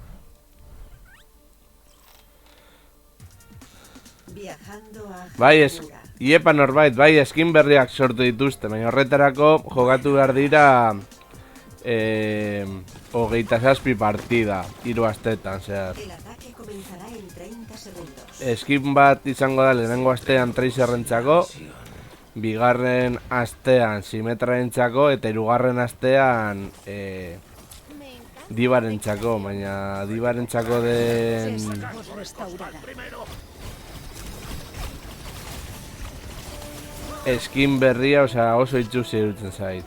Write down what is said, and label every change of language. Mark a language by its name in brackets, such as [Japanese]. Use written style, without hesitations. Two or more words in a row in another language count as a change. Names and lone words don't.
[Spanish] Viajando a [Basque] Bai, Hakura. iepa norbait, bai, eskin berriak sortu dituzte, baina horretarako jokatu behar dira 27 partida, 3 astetan, zehar. [Spanish] El ataque comenzará en 30 segundos. [Basque] Eskin bat izango da lehenengo astean Tracerrentzako, bigarren astean Simetrarentzako eta hirugarren astean Dibarentzako, baina Dibarentzako den eskin berria, osea, oso itxusi iruditzen zait.